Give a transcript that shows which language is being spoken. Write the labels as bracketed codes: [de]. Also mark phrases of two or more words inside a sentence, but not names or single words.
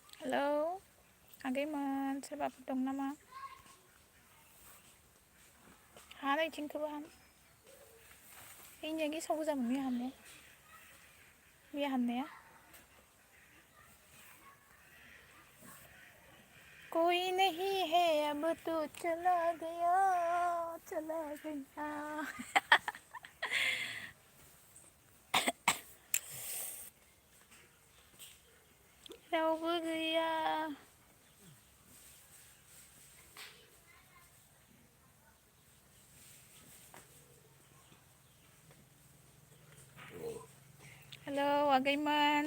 [brx] हेलौ आगैमोन सोरबाफोर दं नामा? हा नैथिंखौबो हान इनिया गेसाव गोजामोन मैया हाननाया मैया हाननाया [hi] कोई नहीं है अब तो चला गया [brx] रावबो गैया हेलौ आगैमोन